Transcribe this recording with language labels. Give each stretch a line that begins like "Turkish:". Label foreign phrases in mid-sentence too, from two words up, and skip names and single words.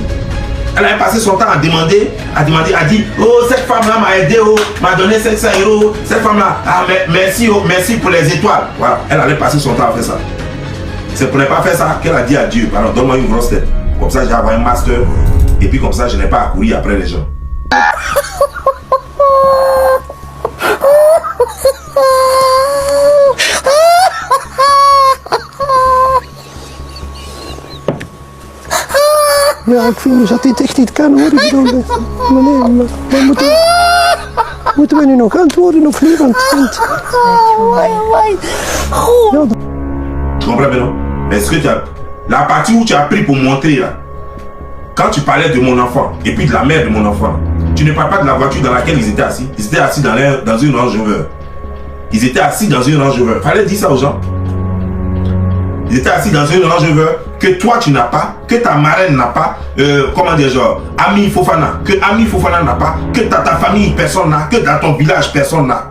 French: Elle allait passer son temps à demander, à dire, oh, cette femme-là m'a aidé, oh, m'a donné 500 €. Cette femme-là, ah, merci, oh, merci pour les étoiles. Voilà, elle allait passer son temps à faire ça. C'est pour ne pas faire ça qu'elle a dit à Dieu, pardon, donne-moi une grosse tête. Comme ça, j'ai avoir un master. Et puis comme ça, je n'ai pas à courir après les gens.
Dutch: Ja, ik vind dus dat dit echt niet kan hoor. Ik bedoel, maar moeten we nu nog antwoorden of niet? Want ja,
French: tu comprends bien, non? Est-ce que tu as... La partie où tu as pris pour montrer là, quand tu parlais de mon enfant et puis de la mère de mon enfant, tu ne parles pas de la voiture dans laquelle ils étaient assis. Ils étaient assis dans une Range Rover. Ils étaient assis dans une Range Rover. Fallait dire ça aux gens. Ils étaient assis dans une Range Rover que toi tu n'as pas, que ta marraine n'a pas, comment dire, genre, Ami Fofana, que Ami Fofana n'a pas, que ta famille personne n'a, que dans ton village personne n'a.